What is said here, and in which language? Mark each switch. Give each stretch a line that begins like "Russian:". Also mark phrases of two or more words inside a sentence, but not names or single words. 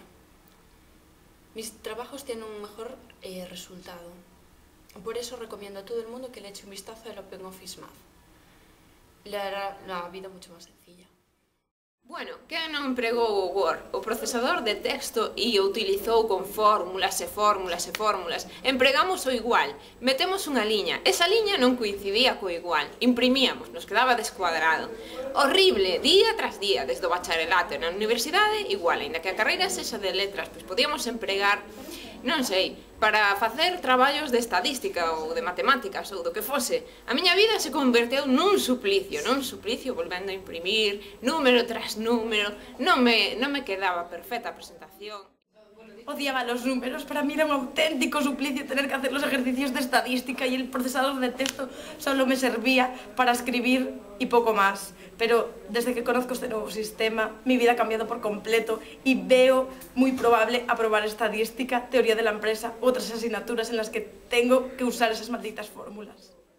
Spanish: Mis trabajos tienen un mejor resultado. Por eso recomiendo a todo el mundo que le eche un vistazo al OpenOffice Math. Le hará la vida mucho más sencilla. Bueno,
Galician: quen non empregou o Word, o procesador de texto, e o utilizou con fórmulas e fórmulas e fórmulas? Empregamos o igual, metemos unha liña, esa liña non coincidía co igual, imprimíamos, nos quedaba descuadrado. Horrible, día tras día, desde o bacharelato na universidade, igual, ainda que a carreira sexa de letras, pois podíamos empregar, non sei, para facer traballos de estadística ou de matemáticas ou do que fose. A miña vida se converteu nun suplicio, volvendo a imprimir, número tras número, non me quedaba perfecta a presentación.
Spanish: Odiaba los números, para mí era un auténtico suplicio tener que hacer los ejercicios de estadística y el procesador de texto solo me servía para escribir y poco más. Pero desde que conozco este nuevo sistema, mi vida ha cambiado por completo y veo muy probable aprobar estadística, teoría de la empresa u otras asignaturas en las que tengo que usar esas malditas fórmulas.